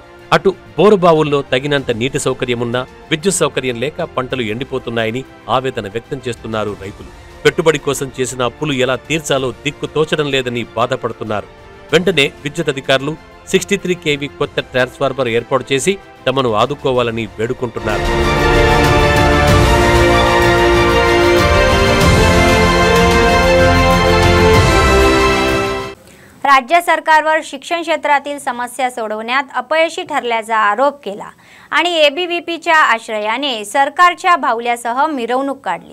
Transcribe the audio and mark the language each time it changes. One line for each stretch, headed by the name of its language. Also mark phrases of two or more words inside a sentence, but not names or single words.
Telugu: అటు బోరుబావుల్లో తగినంత నీటి సౌకర్యమున్నా విద్యుత్ సౌకర్యం లేక పంటలు ఎండిపోతున్నాయని ఆవేదన వ్యక్తం చేస్తున్నారు రైతులు. పెట్టుబడి కోసం చేసిన అప్పులు ఎలా తీర్చాలో దిక్కు తోచడం లేదని బాధపడుతున్నారు. వెంటనే విద్యుత్ అధికారులు 63 kV కొత్త ట్రాన్స్ఫార్మర్ ఏర్పాటు చేసి తమను ఆదుకోవాలని వేడుకుంటున్నారు.
Marathi: राज्य सरकारवर शिक्षण क्षेत्रातील समस्या सोडवण्यात अपयशी ठरल्याचा आरोप केला आणि एबीव्हीपीच्या आश्रयाने सरकारच्या भावल्यासह मिरवणूक काढली.